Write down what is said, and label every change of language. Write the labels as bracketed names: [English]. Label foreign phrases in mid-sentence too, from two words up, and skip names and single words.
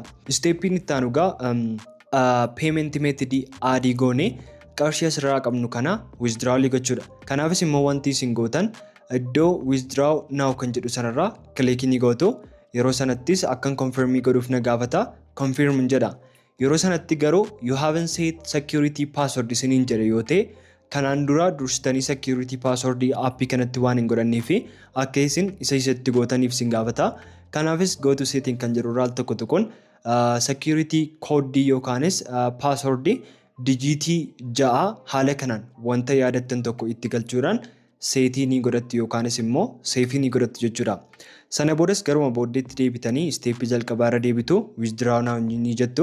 [Oromo] Steeppiin itti aanu egaa [English] payment method [Oromo] adii goone qarshii asirraa qabnu kana withdrawal gochuudha. Kanaafis immoo wanti isin gootan iddoo [English] withdraw now [Oromo] kan jedhu sanarraa kiliikii ni gootu. Yeroo sanattis akkan confirmii godhuuf na gaafata confirm jedha. Yeroo sanatti garuu [English] you haven't set security password [Oromo] isiniin jedhe yoo ta'e kanaan dura dursitanii [English] security password [Oromo] aappii kanatti waan hin godhannee fi akka isin isatti gootaniif isin gaafata. Kanaafis [English] go to setting [Oromo] kan jedhu irraa tokko tokkoon [English] security code [Oromo] yookaanis password dijiitii 6 haala kanaan wanta yaadattan tokko itti galchuudhaan seetii ni godhattu yookaanis immoo seefii ni godhattu jechuudha. Sana boodas garuma booddeetti deebitanii steepii jalqabaa irra deebitu [English] withdraw now [Oromo] ni jettu.